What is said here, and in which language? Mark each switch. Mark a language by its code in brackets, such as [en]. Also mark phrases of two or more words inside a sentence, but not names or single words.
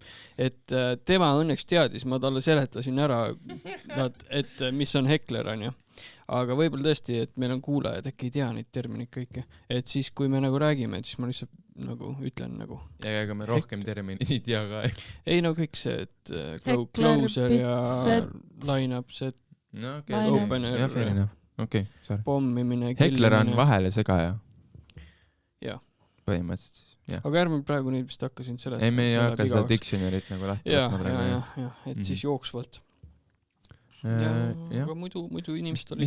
[et] Et tema õnneks teadis, ma talle seletasin ära, et mis on hekler, on ju. Aga võib-olla tõesti, et meil on kuulajad, äkki ei tea neid termineid kõike. Et siis, kui me nagu räägime, siis ma lihtsalt nagu ütlen nagu. Ja ega me rohkem terminid ei tea ka. Ei, kõik see, et closer ja [en] line-up, set, opener, [et] pommimine, hekler on vahele segaja. Jah. Põhimõtteliselt. Ja. Aga ärme praegu neid vist hakkasin seletama. Ei, me ei hakka seda dictionary't nagu lahti. Ja, et siis jooksvalt. Aga muidu inimesed oli